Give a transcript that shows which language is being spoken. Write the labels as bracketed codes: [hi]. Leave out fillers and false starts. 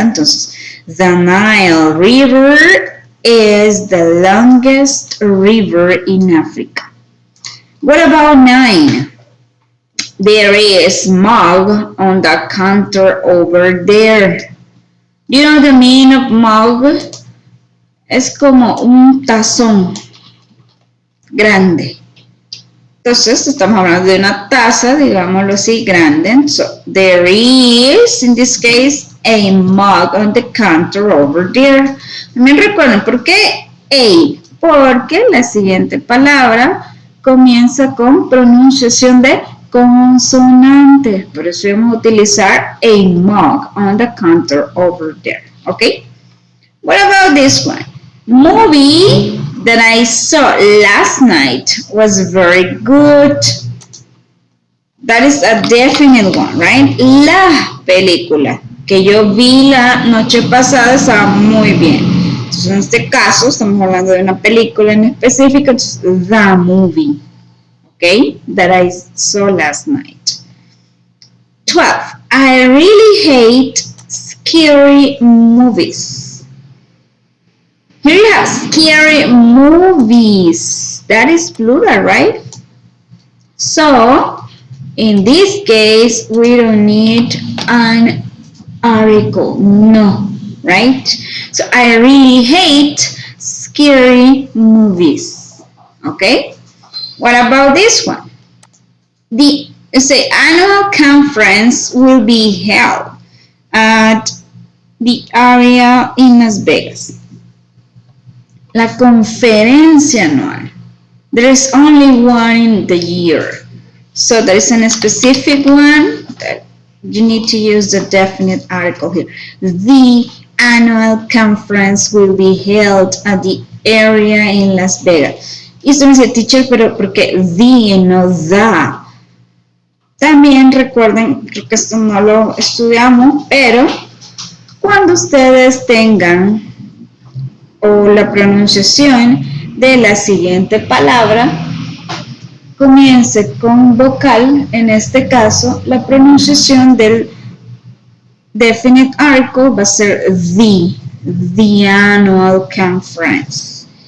[es] Entonces, [en] the Nile River is the longest river in Africa. What about 9? There is mug on the counter over there. You know the meaning of mug? [es] Es como un tazón grande. Entonces, estamos hablando de una taza, digámoslo así, grande. [en] So, there is, in this case, a mug on the counter over there. [es] También recuerden, ¿por qué a? Porque la siguiente palabra comienza con pronunciación de consonantes. Por eso vamos a utilizar [en] a mug on the counter over there. ¿Ok? What about this one? Movie that I saw last night was very good. That is a definite one, right? [es] La película que yo vi la noche pasada estaba muy bien. Entonces, en este caso, estamos hablando de una película en específico, entonces, [en] the movie, okay, that I saw last night. 12. I really hate scary movies. Here you have scary movies. That is plural, right? So, in this case, we don't need an article. No, right? So, I really hate scary movies. Okay? What about this one? The annual conference will be held at the area in Las Vegas. [es] La conferencia anual. [en] There is only one in the year. So there is a specific one that you need to use the definite article here. The annual conference will be held at the area in Las Vegas. [es] Y esto me dice, teacher, pero ¿por qué the y no the? También recuerden, creo que esto no lo estudiamos, pero cuando ustedes tengan o la pronunciación de la siguiente palabra comience con vocal, en este caso la pronunciación del definite article va a ser [en] the annual conference.